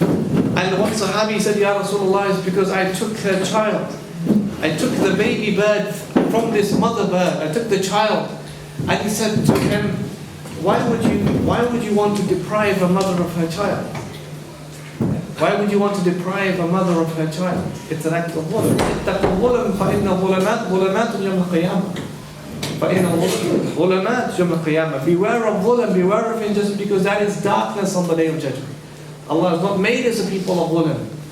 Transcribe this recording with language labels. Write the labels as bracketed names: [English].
[English] And one Sahabi said, Ya Rasulullah, it's because I took her child. I took the baby bird from this mother bird. I took the child. And he said to him, why would you want to deprive a mother of her child? Why would you want to deprive a mother of her child? It's an act of dhulm. [Arabic] اتقوا الظلم فإن الظلمات ظلمات يوم القيامة. فإن الظلمات يوم القيامة. [English] Beware of dhulm, beware of injustice, because that is darkness on the day of judgment. Allah has not made us a people of dhulm.